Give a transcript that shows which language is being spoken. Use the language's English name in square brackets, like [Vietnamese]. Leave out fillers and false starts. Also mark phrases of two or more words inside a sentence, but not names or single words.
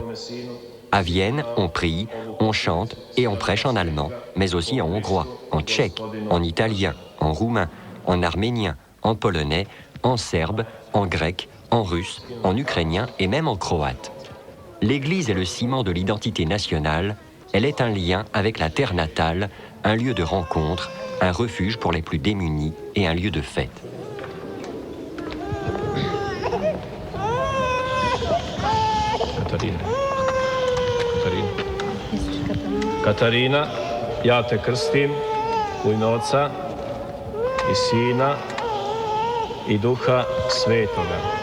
[French] À Vienne, on prie, on chante et on prêche en allemand, mais aussi en hongrois, en tchèque, en italien, en roumain, en arménien, en polonais, en serbe, en grec, en russe, en ukrainien et même en croate. L'Église est le ciment de l'identité nationale, elle est un lien avec la terre natale, un lieu de rencontre, un refuge pour les plus démunis et un lieu de fête. [Croatian] Katarina, ja te krstim u ime Oca i Sina i Duha Svetoga.